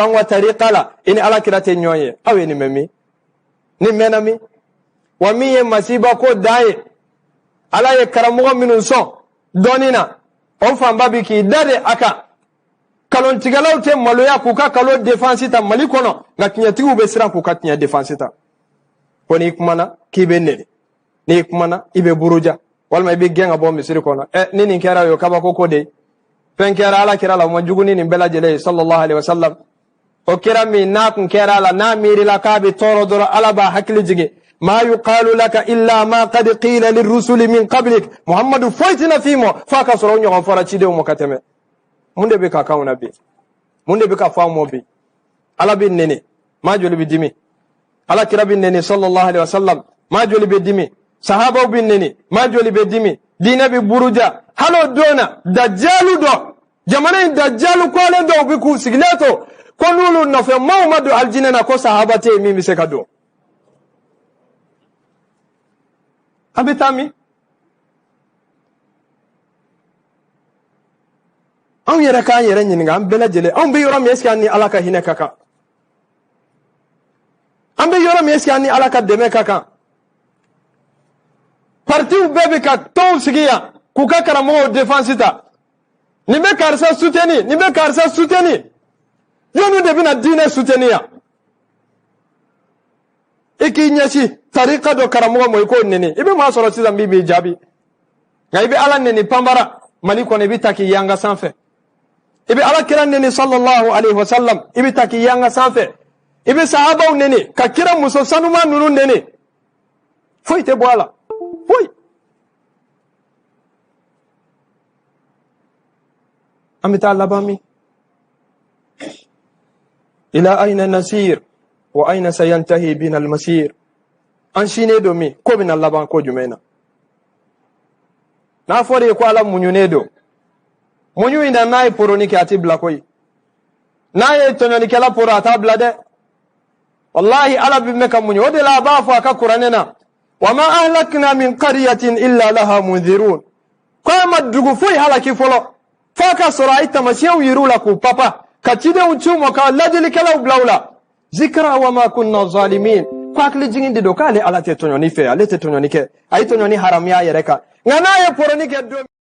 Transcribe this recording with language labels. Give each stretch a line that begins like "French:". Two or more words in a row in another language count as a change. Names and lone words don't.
Bambara: an ka tariqa la i ni alakira tɛ ɲɔgɔn ye aw ye nin mɛn min nin mɛnna min wa min ye masiba ko dan ye ala ye karamɔgɔ minnu sɔn dɔɔnin na o fanba bi k'i da de a kan kalontigɛlaw tɛ maloya k'u ka kalo défense ta mali kɔnɔ nka tiɲɛtigiw bɛ siran k'u ka tiɲɛ défense ta ko n'i kumana k'i bɛ nɛni n'i kumana i bɛ buruja walima i bɛ gɛn ka bɔ misiri kɔnɔ ni nin kɛra o ye kabako ko de fɛn kɛra ala kira la o ma jugu ni nin bɛɛ lajɛlen ye
Arabic: صلى الله عليه وسلم
Bambara: o kira min n'a kun kɛra a la n'a miirila k'a bɛ tɔɔrɔ dɔrɔn ala b'a hakili jigin
Arabic: ما يقال لك إلا ما قد قيل للرسل من قبلك
Bambara: muhammadu foyi tɛna f'i ma f'a ka sɔrɔ o ɲɔgɔn fɔra cidenw ma ka tɛmɛ mun de bɛ ka k'anw na bi mun de bɛ ka fɔ anw ma bi ala bɛ nɛni maa joli bɛ dimi ala kira bɛ nɛni
Arabic: صلى الله عليه وسلم
Bambara: maa joli bɛ dimi sahabaw bɛ nɛni maa joli bɛ dimi diinɛ bɛ buruja hali o don na dajalu dɔ jamana in dajalu kɔlen dɔw bɛ k'u sigilen to ko n'olu nɔfɛ maaw ma don aljinɛ na ko sahaba tɛ yen min bɛ se ka don an bɛ taa min anw yɛrɛ k'an yɛrɛ ɲininka an bɛɛ lajɛlen anw bɛ yɔrɔ min
French: est-ce que
Bambara: an ni ala ka hinɛ ka kan an bɛ yɔrɔ min
French: est-ce que
Bambara: an ni ala ka dɛmɛ ka kan partiw bɛɛ bɛ ka tɔnw sigi yan k'u ka karamɔgɔw défense ta nin bɛ karisa soutenir nin bɛ karisa soutenir jɔnniw de bɛna diinɛ soutenir yan i k'i ɲɛsin tariqa dɔ karamɔgɔ ma i k'o nɛni i bɛ maa sɔrɔ sisan min b'i jaabi nka i bɛ ala nɛni panbara mali kɔnɔ i bɛ ta k'i yanga sanfɛ i bɛ ala kira nɛni
Arabic: صلى الله عليه وسلم
Bambara: i bɛ ta k'i yanga sanfɛ i bɛ sahabaw nɛni ka kira muso sanuma ninnu nɛni foyi tɛ bɔ a la foyi an bɛ taa laban min
Arabic: إلى أين نسير وأين سينتهي بنا المسير
Bambara: an sinen don min ko bɛna laban ko jumɛn na n'a fɔra ye ko ala muɲunen don muɲu in da n'a ye poroni kɛ a tɛ bila koyi n'a ye tɔɲɔlikɛla poro a t'a bila dɛ wallahi ala bɛ mɛn ka muɲu o de la a b'a fɔ a ka kuranɛ na
Arabic: وما أهلكنا من قرية إلا لها منذرون
Bambara: ko a ma dugu foyi halaki fɔlɔ f'a ka sɔrɔ a ye tamasiyɛnw yir'u la k'u papa ka cidenw ci u ma ka ladilikɛlaw bila u la
Arabic: ذكرى وما كنا ظالمين
Bambara: ko hakili jigin de don k'ale ala tɛ tɔɲɔni fɛ ale tɛ tɔɲɔni kɛ a ye tɔɲɔni haramuya a yɛrɛ kan nka n'a ye poroni kɛ don